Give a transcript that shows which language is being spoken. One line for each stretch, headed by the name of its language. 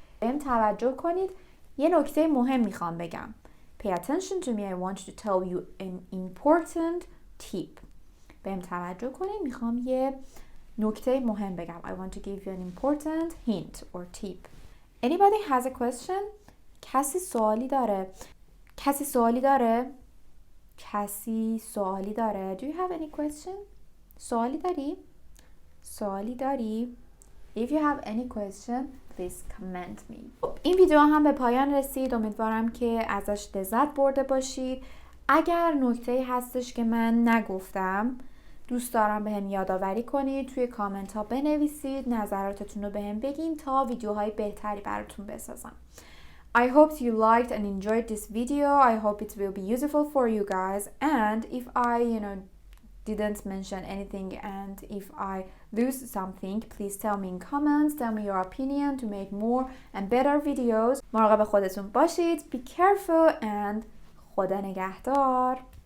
Persian: بهم توجه کنید. یه نکته مهم میخوام بگم.
English: Pay attention to me. I want to tell you an important tip.
Persian: بهم توجه کنید. میخوام یه نکته مهم بگم.
English: I want to give you an important hint or tip. Anybody has a question?
Persian: کسی سوالی داره؟ کسی سوالی داره؟ کسی سوالی داره؟
English: Do you have any question?
Persian: سوالی داری؟ سوالی داری؟
English: If you have any question, please comment me.
Persian: این ویدیو هم به پایان رسید. امیدوارم که ازش لذت برده باشید. اگر نکته‌ای هستش که من نگفتم دوست دارم بهم یادآوری کنید. توی کامنت ها بنویسید. نظراتتون رو بهم بگین تا ویدیوهای بهتری براتون بسازم.
English: I hope you liked and enjoyed this video. I hope it will be useful for you guys. And if I, didn't mention anything and if I lose something, please tell me in comments. Tell me your opinion to make more and better videos.
Persian: مراقب خودتون باشید.
English: Be careful and
Persian: خدا نگهدار.